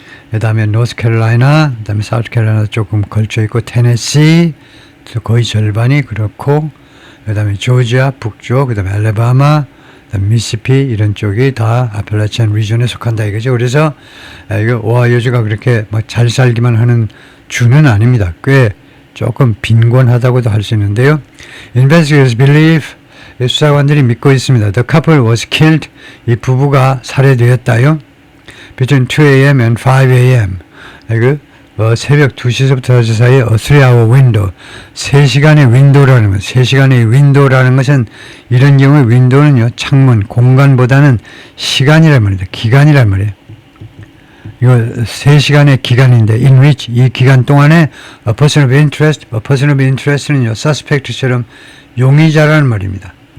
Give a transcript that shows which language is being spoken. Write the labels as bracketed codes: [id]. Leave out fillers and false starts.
[ko] 그 다음에 노스캐롤라이나, 그 다음에 사우스캐롤라이나 조금 걸쳐 있고, 테네시 거의 절반이 그렇고, 그 다음에 조지아 북쪽, 그 다음에 알래바마, 그다음에 미시시피 이런 쪽이 다 아팔라치안 리전에 속한다 이거죠. 그래서 이거 오하이오주가 그렇게 막 잘 살기만 하는 주는 아닙니다. 꽤 조금 빈곤하다고도 할 수 있는데요. [en] Investigators believe, [ko] 수사관들이 믿고 있습니다. [en] The couple was killed, [ko] 이 부부가 살해되었다요. [en] Between 2 a.m. and 5 a.m. [ko] 새벽 2시서부터 4시 사이에 [en] a 3-hour window, [ko] 3시간의 윈도우라는 것, 3시간의 윈도우라는 것은 이런 경우에 윈도우는요, 창문, 공간보다는 시간이란 말이에요. 기간이란 말이에요. 이거 3시간의 기간인데, [en] in which, [ko] 이 기간 동안에 [en] a person of interest [ko] 는요, suspect처럼 용의자라는 말입니다.